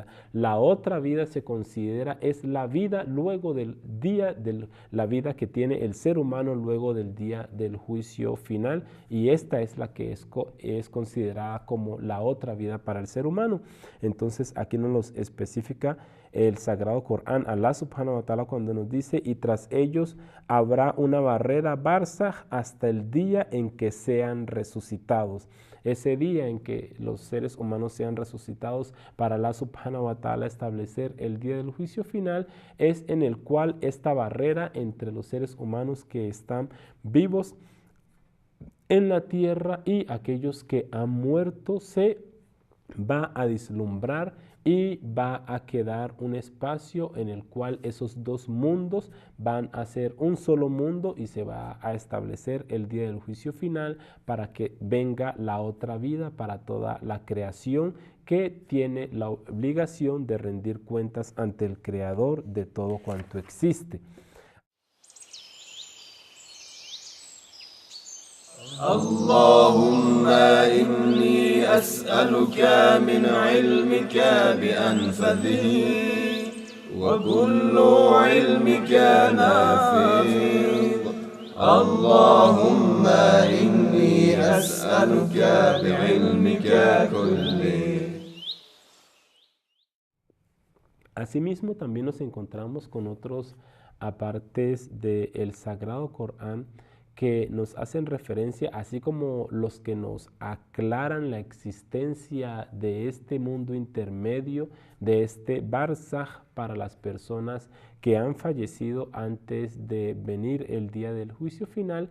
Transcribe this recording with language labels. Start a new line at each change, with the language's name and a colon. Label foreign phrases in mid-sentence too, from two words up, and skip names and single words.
Spanish: La otra vida se considera es la vida luego del día, la vida que tiene el ser humano luego del día del juicio final, y esta es la que es considerada como la otra vida para el ser humano. Entonces aquí nos los especifica el Sagrado Corán,
Arabic: الله سبحانه وتعالى,
Spanish: cuando nos dice: y tras ellos habrá una barrera barzaj hasta el día en que sean resucitados. Ese día en que los seres humanos sean resucitados, para
Arabic: الله سبحانه وتعالى
Spanish: establecer el día del juicio final, es en el cual esta barrera entre los seres humanos que están vivos en la tierra, y aquellos que han muerto se va a vislumbrar y va a quedar un espacio en el cual esos dos mundos van a ser un solo mundo y se va a establecer el día del juicio final para que venga la otra vida para toda la creación que tiene la obligación de rendir cuentas ante el Creador de todo cuanto existe.
Arabic: اللهم إني أسألك من علمك بأنفذه وكل علمك نافذ اللهم إني أسألك بعلمك كله.
Spanish: Asimismo, también nos encontramos con otros apartes del Sagrado Corán que nos hacen referencia, así como los que nos aclaran la existencia de este mundo intermedio, de este Barzaj para las personas que han fallecido antes de venir el día del juicio final.